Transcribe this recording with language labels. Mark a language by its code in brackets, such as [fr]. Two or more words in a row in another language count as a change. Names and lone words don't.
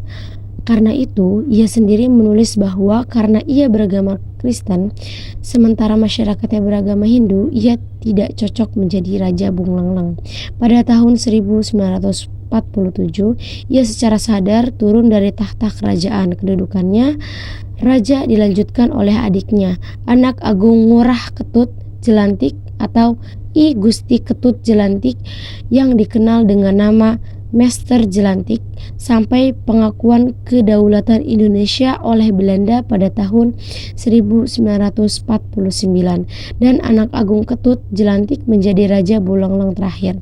[id] Karena itu, ia sendiri menulis bahwa karena ia beragama Kristen, sementara masyarakatnya beragama Hindu, ia tidak cocok menjadi Raja Buleleng. Pada tahun 1947, ia secara sadar turun dari tahta kerajaan. Kedudukannya raja dilanjutkan oleh adiknya, anak agung Ngurah Ketut Jelantik atau I Gusti Ketut Jelantik yang dikenal dengan nama Master Jelantik sampai pengakuan kedaulatan Indonesia oleh Belanda pada tahun 1949 dan anak agung Ketut Jelantik menjadi Raja Buleleng terakhir.